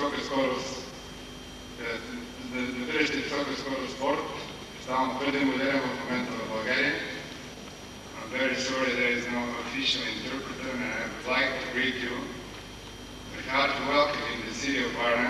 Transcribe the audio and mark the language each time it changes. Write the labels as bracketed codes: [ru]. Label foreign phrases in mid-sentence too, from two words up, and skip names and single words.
[bg] скорост, намиращи висока скорост спорт, става твърде модерен в момента в България. [en] I'm very sorry there is no official interpreter, and I would like to greet you with hearty welcome in the city of Varna.